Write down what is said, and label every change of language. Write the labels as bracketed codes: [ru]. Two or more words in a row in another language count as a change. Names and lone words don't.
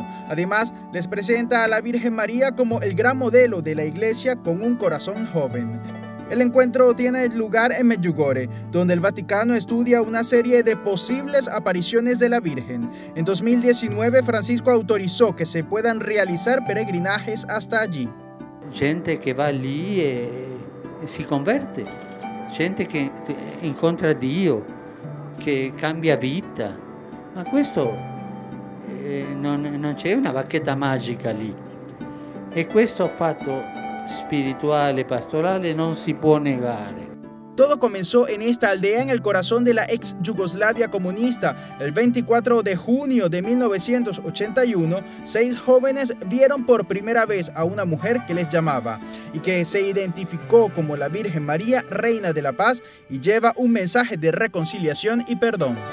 [es] Además, les presenta a la Virgen María como el gran modelo de la Iglesia con un corazón joven. El encuentro tiene lugar en Medjugorje, donde el Vaticano estudia una serie de posibles apariciones de la Virgen. En 2019, Francisco autorizó que se puedan realizar peregrinajes hasta allí. Gente que va allí [it] e si converte, gente che incontra Dio, che cambia vita, ma questo non c'è una bacchetta magica lì, e questo fatto spirituale, pastorale non si può negare. [es] Todo comenzó en esta aldea en el corazón de la ex Yugoslavia comunista. El 24 de junio de 1981, 6 jóvenes vieron por primera vez a una mujer que les llamaba y que se identificó como la Virgen María, Reina de la Paz, y lleva un mensaje de reconciliación y perdón.